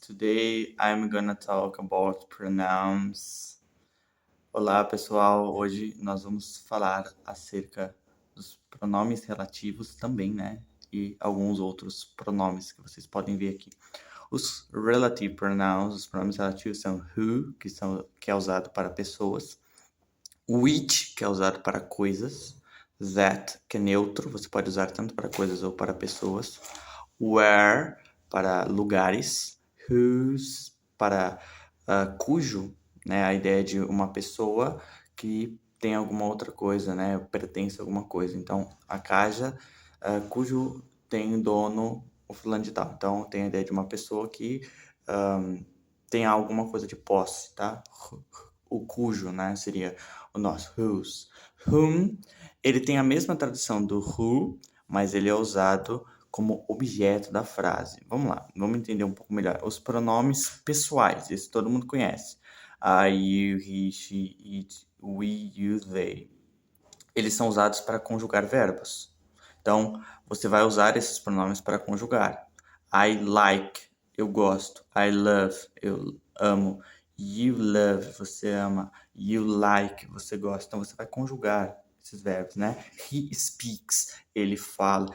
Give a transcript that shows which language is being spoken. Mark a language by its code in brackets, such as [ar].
[en] Today I'm gonna talk about pronouns. [pt] Olá, pessoal. Hoje nós vamos falar acerca dos pronomes relativos também, né? E alguns outros pronomes que vocês podem ver aqui. Os relative pronouns, os pronomes relativos são who, que é usado para pessoas, which, que é usado para coisas, that, que é neutro, você pode usar tanto para coisas ou para pessoas, where, para lugares, whose, para cujo, né, a ideia de uma pessoa que tem alguma outra coisa, né, pertence a alguma coisa. Então, a casa, cujo tem dono o fulano de tal. Então, tem a ideia de uma pessoa que tem alguma coisa de posse, tá? O cujo, né, seria o nosso whose. Whom, ele tem a mesma tradução do who, mas ele é usado como objeto da frase. Vamos lá, vamos entender um pouco melhor. Os pronomes pessoais, esse todo mundo conhece. [en] I, you, he, she, it, we, you, they. [pt] Eles são usados para conjugar verbos. Então, você vai usar esses pronomes para conjugar. [en] I like, [pt] eu gosto. [en] I love, [pt] eu amo. [en] You love, [pt] você ama. [en] You like, [pt] você gosta. Então, você vai conjugar esses verbos, né? [en] He speaks, [pt] ele fala.